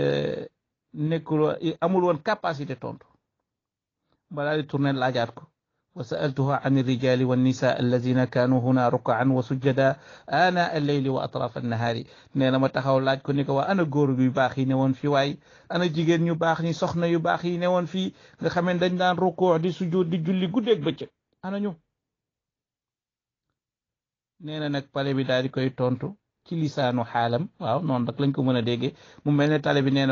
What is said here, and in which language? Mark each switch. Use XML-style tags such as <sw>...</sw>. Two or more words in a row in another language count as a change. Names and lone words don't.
<wo>nekkul amul woon capacité tontu ba daal di tourné laajaat ko</wo> <ar>وسألته عن الرجال والنساء الذين كانوا هنا ركعا وسجدا آناء الليل وأطراف النهار</ar> <wo>نينا ما taxaw laaj ko ni ko waa ana góor yu baax yi ne woon fii waay ana jigéen ñu baax ñi soxna yu baax yi ne woon fii nga xamee dañ daan rukuu di sujud di julli guddeeg bëccëg ana ñu nee na nag pale bi daal di koy tontu ci lisaanu xaalam waaw noonu rek lañ ko mën a déggee mu mel ne tale bi nee</wo>